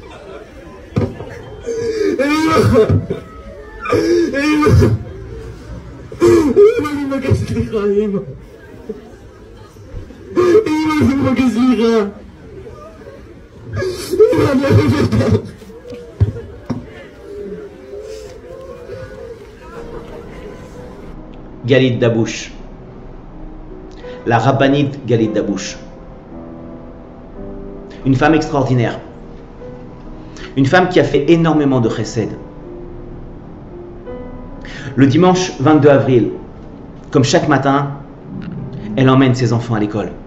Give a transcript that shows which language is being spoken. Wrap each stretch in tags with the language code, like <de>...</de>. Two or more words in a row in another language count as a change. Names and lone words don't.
<he>אמא, אני מבקש סליחה, אמא. אני מבקש סליחה. אמא, אני אוהב אותך.</he> <fr>Galit Dabouche, la rabbinite Galit Dabouche. Une femme extraordinaire. Une femme qui a fait énormément de chesed. Le dimanche 22 avril, comme chaque matin, elle emmène ses enfants à l'école.</fr>